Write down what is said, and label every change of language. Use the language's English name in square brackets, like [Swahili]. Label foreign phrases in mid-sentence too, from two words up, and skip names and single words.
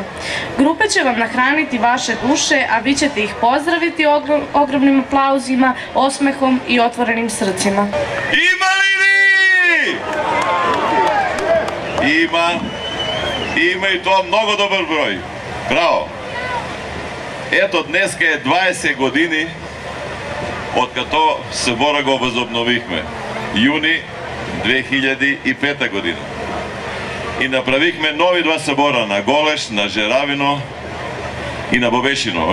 [Serbian] Grupe će vam nahraniti vaše duše, a vi ćete ih pozdraviti ogromnim aplauzima, osmehom i otvorenim srcima. Ima li vi? Ima i to mnogo dobar broj. Bravo. [Bulgarian] Ето, днеска е 20 години од като събора го възобновихме. Юни 2005 година. И направихме нови два събора на Голеш, на Жеравино и на Бобешино.